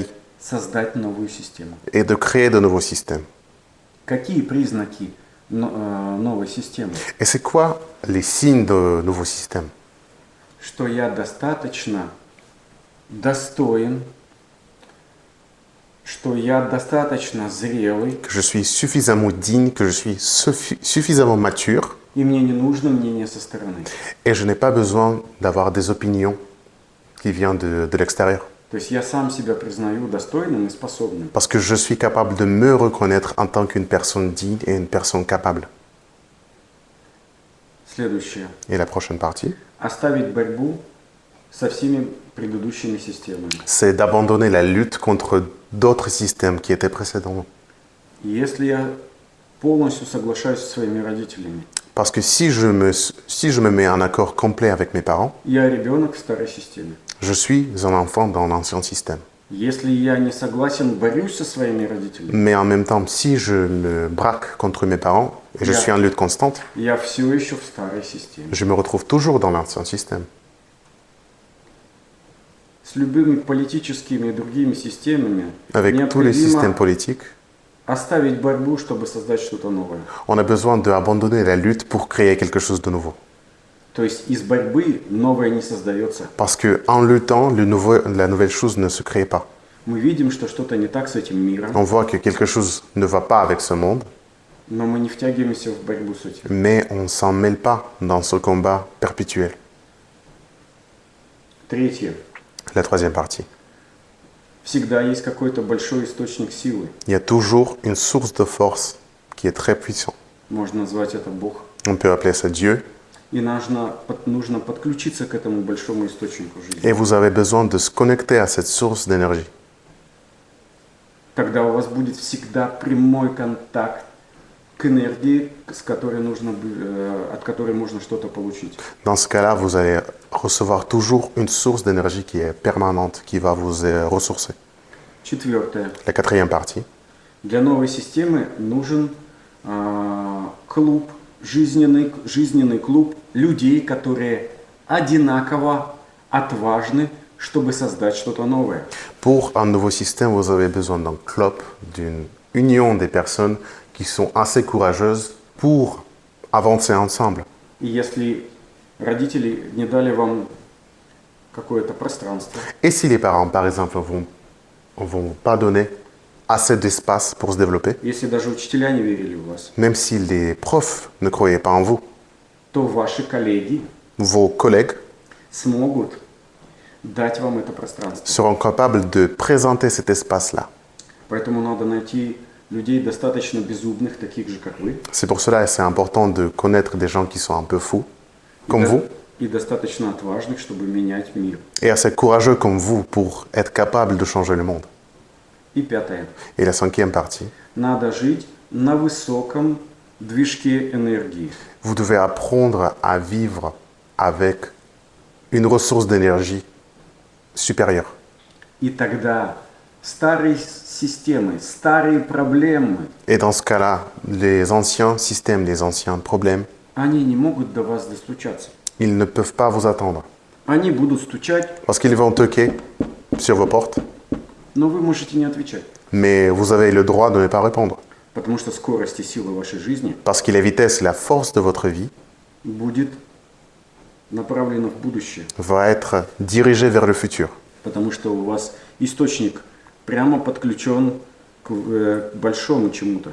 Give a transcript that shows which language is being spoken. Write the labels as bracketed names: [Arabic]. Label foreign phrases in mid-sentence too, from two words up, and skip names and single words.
[Russian] создать новую систему. [French] et de créer de nouveaux systèmes. [Russian] Какие признаки новой системы? [French] Et c'est quoi les signes de nouveaux systèmes? [Russian] Что я достаточно достоин, что я достаточно зрелый, [French] Que je suis suffisamment digne, que je suis suffisamment mature [Russian] и мне не нужно мнение со стороны. [French] et je n'ai pas besoin d'avoir des opinions qui viennent de l'extérieur. [Russian] То есть я сам себя признаю достойным и способным. [French] Parce que je suis capable de me reconnaître en tant qu'une personne digne et une personne capable. [Russian] Следующее. [French] Et la prochaine partie, [Russian] Оставить борьбу со всеми предыдущими системами. [French] c'est d'abandonner la lutte contre d'autres systèmes qui étaient précédents. [Russian] Если я полностью соглашаюсь со своими родителями, [French] Parce que si je me mets en accord complet avec mes parents, [Russian] я ребенок в старой системе. [French] je suis un enfant dans l'ancien système. [Russian] Если я не согласен, борюсь со своими родителями, [French] Mais en même temps, si je me braque contre mes parents et je suis en lutte constante, [Russian] я все еще в старой системе. [French] je me retrouve toujours dans l'ancien système. [Russian] С любыми политическими и другими системами [French] Avec tous les systèmes [Russian] необходимо [French] politiques, [Russian] оставить борьбу, чтобы создать что-то новое. [French] on a besoin d'abandonner la lutte pour créer quelque chose de nouveau. [Russian] То есть из борьбы новое не создается. [French] Parce qu'en luttant, la nouvelle chose ne se crée pas. [Russian] Мы видим, что что-то не так с этим миром, [French] On voit que quelque chose ne va pas avec ce monde, [Russian] но мы не втягиваемся в борьбу с этим. [French] mais on ne s'en mêle pas dans ce combat perpétuel. [Russian] Третье. [French] La troisième partie. [Russian] Всегда есть какой-то большой источник силы. [French] Il y a toujours une source de force qui est très puissante. [Russian] Можно назвать это Бог. [French] On peut appeler ça Dieu. [Russian] И нужно подключиться к этому большому источнику жизни. [French] Et vous avez besoin de se connecter à cette source d'énergie. [Russian] Тогда у вас будет всегда прямой контакт к энергии, от которой можно что-то получить. [French] Dans ce cas-là, vous allez recevoir toujours une source d'énergie qui est permanente, qui va vous ressourcer. [Russian] Четвертое. [French] La quatrième partie. [Russian] Для новой системы нужен клуб, жизненный клуб людей, которые одинаково отважны, чтобы создать что-то новое. [French] Pour un nouveau système, vous avez besoin d'un club, d'une union des personnes qui sont assez courageuses pour avancer ensemble. [Russian] И если родители не дали вам какое-то пространство, [French] Et si les parents, par exemple, vont pas donner assez d'espace pour se développer, [Russian] если даже учителя не верили в вас, [French] même si les profs ne croyaient pas en vous, [Russian] то ваши коллеги [French] vos collègues [Russian] смогут дать вам это пространство. [French] seront capables de présenter cet espace-là. [Russian] Поэтому надо найти людей достаточно безумных, таких же, как вы, [French] C'est pour cela que c'est important de connaître des gens qui sont un peu fous, comme vous, [Russian] и достаточно отважных, чтобы менять мир. [French] et assez courageux comme vous pour être capable de changer le monde. [Russian] И пятое. [French] Et la cinquième partie, [Russian] Надо жить на высоком движке энергии. [French] vous devez apprendre à vivre avec une ressource d'énergie supérieure. [Russian] И тогда старые системы, старые проблемы, [French] Et dans ce cas-là, les anciens systèmes, les anciens problèmes, [Russian] они не могут до вас достучаться. [French] ils ne peuvent pas vous attendre. [Russian] Они будут стучать, [French] Parce qu'ils vont toquer sur vos portes, [Russian] но вы можете не отвечать. [French] mais vous avez le droit de ne pas répondre. [Russian] Потому что скорость и сила вашей жизни [French] Parce que la vitesse et la force de votre vie [Russian] будет направлена в будущее. [French] va être dirigée vers le futur. [Russian] Потому что у вас источник прямо подключен к большому чему-то.